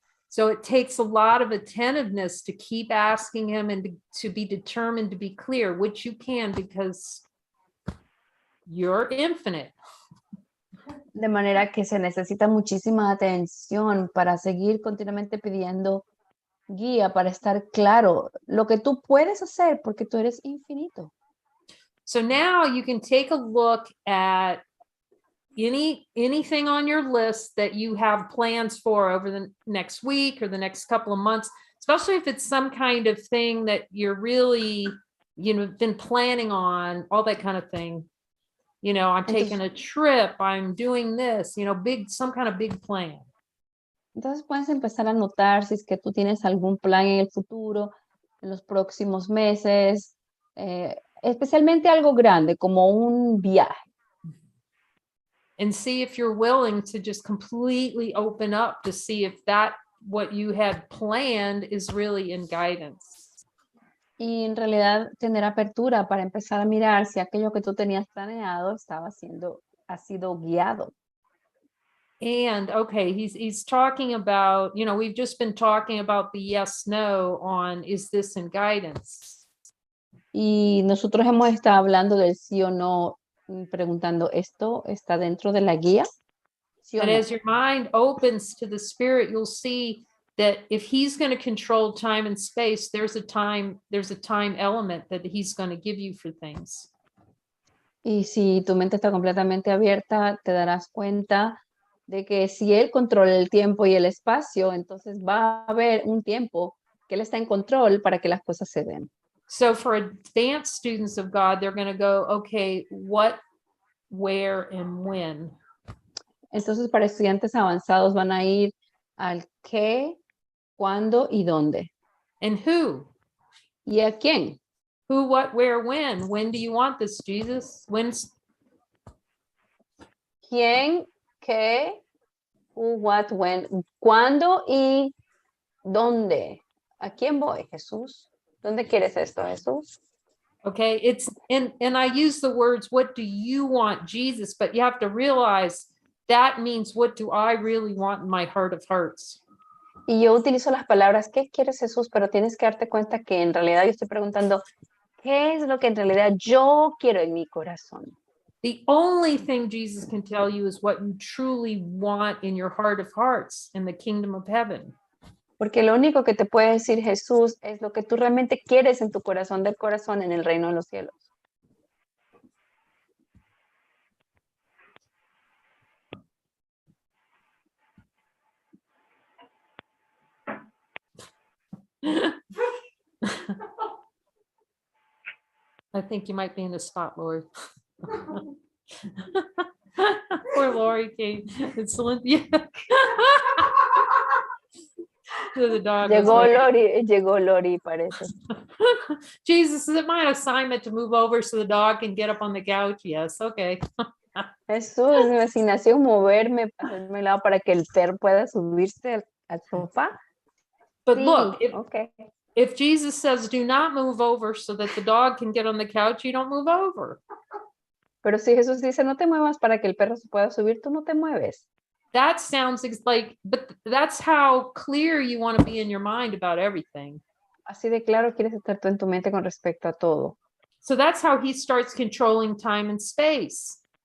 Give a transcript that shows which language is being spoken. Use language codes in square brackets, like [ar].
[en] So it takes a lot of attentiveness to keep asking him and to be determined to be clear, which you can because you're infinite. [es] De manera que se necesita muchísima atención para seguir continuamente pidiendo guía, para estar claro lo que tú puedes hacer porque tú eres infinito. [en] So now you can take a look at anything on your list that you have plans for over the next week or the next couple of months, especially if it's some kind of thing that you're really, been planning on, all that kind of thing. I'm taking a trip, I'm doing this, some kind of big plan. [es] Entonces puedes empezar a notar si es que tú tienes algún plan en el futuro, en los próximos meses, especialmente algo grande como un viaje. [en] And see if you're willing to just completely open up to see if what you had planned is really in guidance. [es] Y en realidad tener apertura para empezar a mirar si aquello que tú tenías planeado ha sido guiado. [en] And okay, he's talking about, we've just been talking about the yes, no on is this in guidance? [es] Y nosotros hemos estado hablando del sí o no, preguntando, ¿esto está dentro de la guía? ¿Sí o [en] But [es] no? [en] as your mind opens to the spirit, you'll see that if he's going to control time and space, there's a time element that he's going to give you for things. [es] Y si tu mente está completamente abierta, te darás cuenta de que si él controla el tiempo y el espacio, entonces va a haber un tiempo que él está en control para que las cosas se den. [en] So for advanced students of God, they're going to go, okay, what, where, and when. [es] Entonces para estudiantes avanzados van a ir al qué, cuándo y dónde. [en] And who? [es] ¿Y a quién? [en] Who, what, where, when? When do you want this, Jesus? When's [es] ¿Quién, qué, [en] who, what, when? [es] ¿Cuándo y dónde? ¿A quién voy, Jesús? ¿Dónde quieres esto, Jesús? [en] okay? It's and I use the words, what do you want, Jesus? But you have to realize that means what do I really want in my heart of hearts? [es] Y yo utilizo las palabras, ¿qué quieres, Jesús? Pero tienes que darte cuenta que en realidad yo estoy preguntando, ¿qué es lo que en realidad yo quiero en mi corazón? [en] The only thing Jesus can tell you is what you truly want in your heart of hearts in the kingdom of heaven. [es] Porque lo único que te puede decir Jesús es lo que tú realmente quieres en tu corazón del corazón en el reino de los cielos. [en] I think you might be in a spot, Lori. Poor Lori came. It's Cynthia. The dog was [es] Llegó Lori, parece. [en] Jesus, is it my assignment to move over so the dog can get up on the couch? Yes, okay. [es] Jesús, mi asignación moverme, hacerme lado para que el perro pueda subirse al sofá. [en] But [es] Sí, [en] look, okay. if Jesus says do not move over so that the dog can get on the couch, you don't move over. [es] Pero si Jesús dice no te muevas para que el perro se pueda subir, tú no te mueves. [en] That sounds like, but that's how clear you want to be in your mind about everything. [es] Así de claro quieres estar tú en tu mente con respecto a todo. [en] So that's how he starts controlling time and space.